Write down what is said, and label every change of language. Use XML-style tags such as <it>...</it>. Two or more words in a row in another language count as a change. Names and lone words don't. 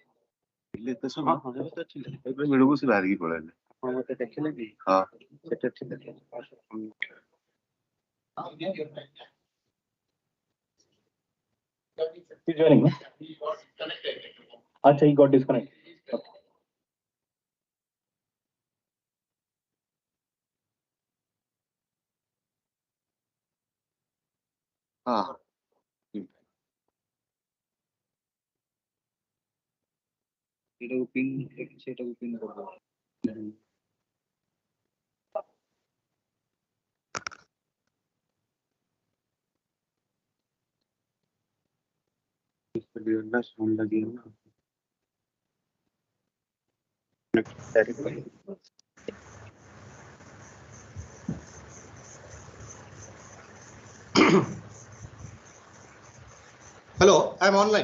<or>ମିଳକୁ ସେ ବାହାରିକି ପଳେଇଲେ। ଆପଣ ମତେ ଦେଖିଲେ କି? ହଁ ସେଟା ଠିକ ଅଛି।</or> <en>He's joining. Acha, he got disconnected. Okay.</en> <or>ହଁ ସେଇଟାକୁ ପିନ୍ କରିଦେବ।</or> <hi>साउंड लगी है ना।</hi> <en>Hello, I'm online.</en>